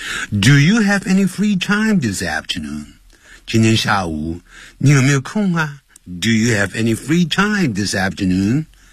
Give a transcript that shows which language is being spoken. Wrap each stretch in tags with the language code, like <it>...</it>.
<en>Do you have any free time this afternoon?</en> <zh>今天下午你有没有空啊？</zh> <en>Do you have any free time this afternoon?</en>